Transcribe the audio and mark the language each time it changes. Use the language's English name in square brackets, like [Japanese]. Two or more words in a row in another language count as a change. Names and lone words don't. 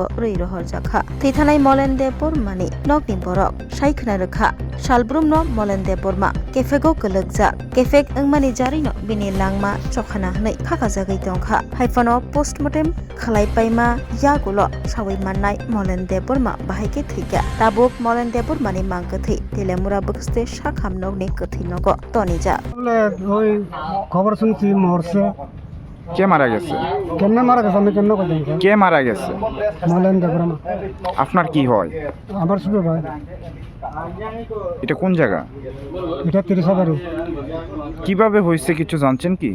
[Kok Borok] rei rohor jakha thithanai Molende Burmani nokni borok saikhna rekha Salbrum no Molende Burma kefego kelekja kefek engmani jari no bini langma chokhana hnai khaka jagai tongkha haifano postmortem khalai paima yagulo sawai mannai Molende Burma bahaike thika tabuk Molende Burmani mangkathi Teleamura bakaste sakamnog ni kathinogo tonija [Bangla] বলে ওই খবর শুনছি মরছে কে মারা গেছে? কেমনে মারা গেছে আমি কেমনে কথা কে মারা গেছে? মলেন দেবরামা আপনার কি হয়? আমার শুধু ভাই এটা কোন জায়গা? এটা 30 বাড়ি কিভাবে হয়েছে কিছু জানছেন কি?